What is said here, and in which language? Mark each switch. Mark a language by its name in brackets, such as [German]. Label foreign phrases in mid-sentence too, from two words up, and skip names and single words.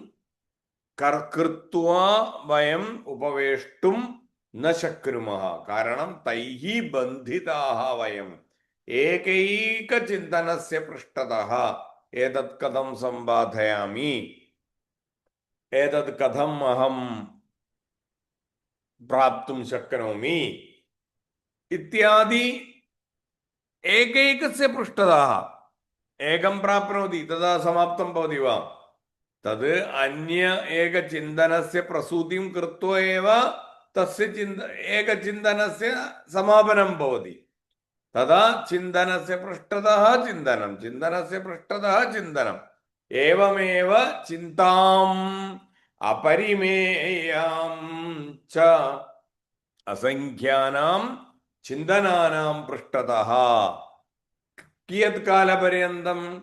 [Sanskrit] കൃത്വാ വയം ഉപവേഷ്ടും ന ശക്നുമഃ കാരണം തൈഹി ബന്ധിതാഃ വയം ഏകൈക ചിന്തനസ്യ പൃഷ്ഠതഃ ഏതത് കഥം സമ്പാദയാമി ഏതത് കഥം അഹം പ്രാപ്തും ശക്നോമി ഇത്യാദി ഏകൈകസ്യ പൃഷ്ഠതഃ एकं प्राप्नोति तदा समाप्तं भवति वा? तद् अन्य एकचिन्तनस्य प्रसूतिं कृत्वा एव तस्य एकचिन्तनस्य समापनं भवति। तदा चिन्तनस्य पृष्ठतः चिन्तनं, चिन्तनस्य पृष्ठतः चिन्तनम्, एवमेव चिन्ताम् अपरिमेयां च असङ्ख्यानां चिन्तनानां पृष्ठतः कियत् कालपर्यन्तं